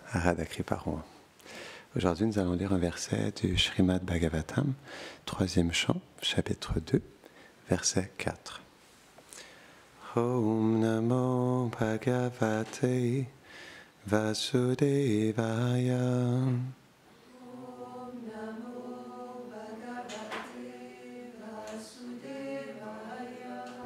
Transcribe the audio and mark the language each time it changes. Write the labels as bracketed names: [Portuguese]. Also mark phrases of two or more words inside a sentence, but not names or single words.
[French] Radhakriparon. Aujourd'hui, nous allons lire un verset du Srimad Bhagavatam, 3e chant, chapitre 2, verset 4. [Sanskrit] ॐ नमो भगवते वासुदेवाय. ॐ नमो भगवते वासुदेवाय.